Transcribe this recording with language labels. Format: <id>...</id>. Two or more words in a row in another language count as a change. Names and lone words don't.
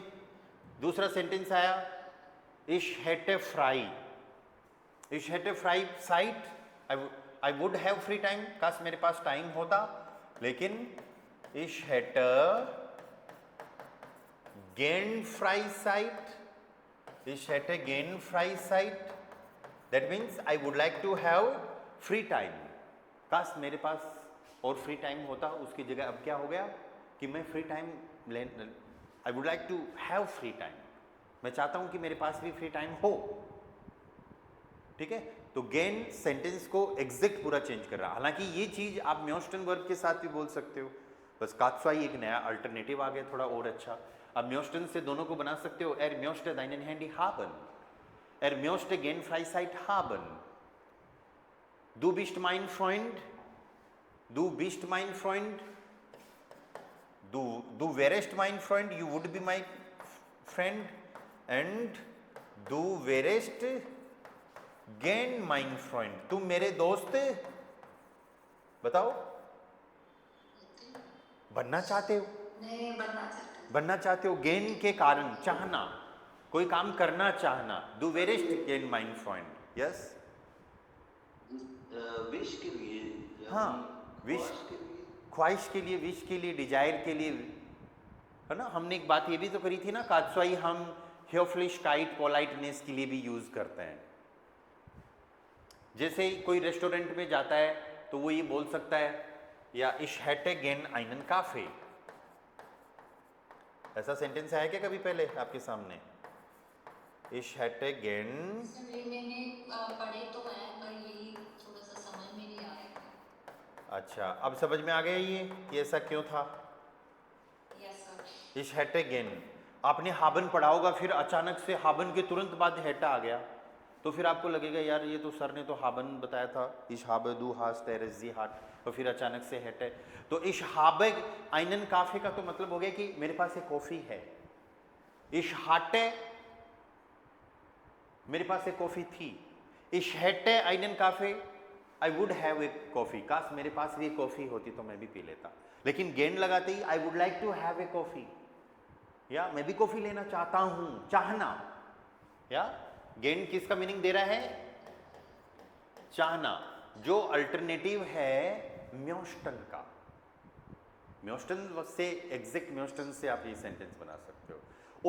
<hi>दूसरा सेंटेंस आया,</hi> <de>ich hätte frei, ich hätte Freizeit,</de> <en>I would have free time,</en> <hi>काश मेरे पास टाइम होता, लेकिन</hi> <de>ich hätte gern Freizeit, ich hätte gern Freizeit,</de> <en>That means I would like to have free time,</en> <hi>काश मेरे पास और</hi> <en>free time होता।</en> <hi>उसकी जगह अब क्या हो गया कि मैं</hi> <en>free time</en> <hi>ले,</hi> <en>I would like to have free time,</en> <hi>मैं चाहता हूं कि मेरे पास भी</hi> <en>free time</en> <hi>हो। ठीक है, तो गेन सेंटेंस को एग्जैक्ट पूरा चेंज कर रहा। हालांकि ये चीज आप म्योस्टन वर्ब के साथ भी बोल सकते हो, बस कात्सवाई एक नया अल्टरनेटिव आ गया थोड़ा और अच्छा। अब म्योस्टन से दोनों को बना सकते हो,</hi> <de>er müsste deinen Handy haben, er müsste gern Freizeit haben, du bist mein Freund, du bist mein Freund, du wärst mein Freund,</de> <en>you would be my friend, and</en> <de>du wärst gern mein Freund,</de> <hi>तुम मेरे दोस्त बताओ बनना चाहते हो? नहीं, बनना चाहते हैं। बनना चाहते हो, गेन के कारण, चाहना, कोई काम करना चाहना,</hi> <de>du wärst gern mein Freund,</de> <hi>यस। विश के लिए, हाँ, विश ख्वाहिश के लिए, ख्वाहिश के लिए, विश के लिए, डिजायर के लिए, है ना। हमने एक बात ये भी तो करी थी ना, कात्सवाई हम höflichkeit पोलाइटनेस के लिए भी यूज करते हैं। जैसे कोई रेस्टोरेंट में जाता है तो वो ये बोल सकता है, या</hi> <de>ich hätte gern einen Kaffee,</de> <hi>ऐसा सेंटेंस है क्या कभी पहले आपके सामने?</hi> <de>ich hätte gern,</de> <hi>सर ये मैंने पढ़े तो हैं, पर यही थोड़ा सा समझ में नहीं आया। अच्छा अब समझ में आ गया ये कि ऐसा क्यों था। यस सर।</hi> <de>ich hätte gern,</de> <hi>आपने हाबन पढ़ा होगा, फिर अचानक से हाबन के तुरंत बाद हेटा आ गया, तो फिर आपको लगेगा यार ये तो सर ने तो हाबन बताया था,</hi> <de>ich habe du hast er ist sie hat,</de> <hi>तो फिर अचानक से हेटे, तो</hi> <de>ich habe einen Kaffee</de> <hi>का तो मतलब हो गया कि मेरे पास एक कॉफी है।</hi> <de>ich hatte,</de> <hi>मेरे पास एक कॉफी थी।</hi> <de>ich hätte einen Kaffee,</de> <en>I would have a coffee,</en> <hi>काश मेरे पास भी कॉफी होती तो मैं भी पी लेता। लेकिन गेंद लगाते ही</hi> <en>I would like to have a coffee,</en> <hi>या मैं भी कॉफी लेना चाहता हूं, चाहना, या गेंद किसका मीनिंग दे रहा है? चाहना, जो अल्टरनेटिव है म्योस्टन का। म्योस्टन से एग्जैक्ट म्योस्टन से आप ये सेंटेंस बना सकते हो।</hi>